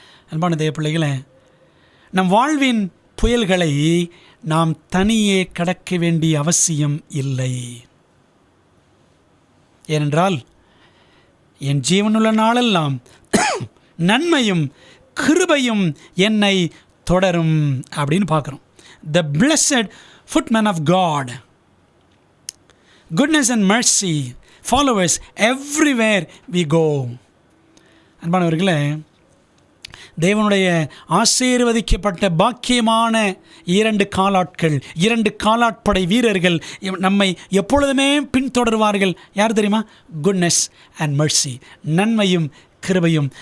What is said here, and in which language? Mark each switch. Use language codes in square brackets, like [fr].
[ta] அன்பான தேவ பிள்ளைகளே, நம் வாழ்வின் புயல்களை நாம் தனியே கடக்க வேண்டிய அவசியம் இல்லை. ஏனென்றால் என் ஜீவனுள்ள நாளெல்லாம் நன்மையும் கிருபையும் என்னை தொடரும் அப்படின்னு பார்க்குறோம். [en] The blessed footman of God, goodness and mercy follow us everywhere we go. [ta] அன்பானவர்களே, தேவனுடைய ஆசீர்வதிக்கப்பட்ட பாக்கியமான 2 காலாட்கள், 2 காலாட்படை வீரர்கள் நம்மை எப்பொழுதுமே பின்தொடர்வார்கள். யார் தெரியுமா? குட்னஸ் அண்ட் மர்சி, நன்மையும் கிருபையும்.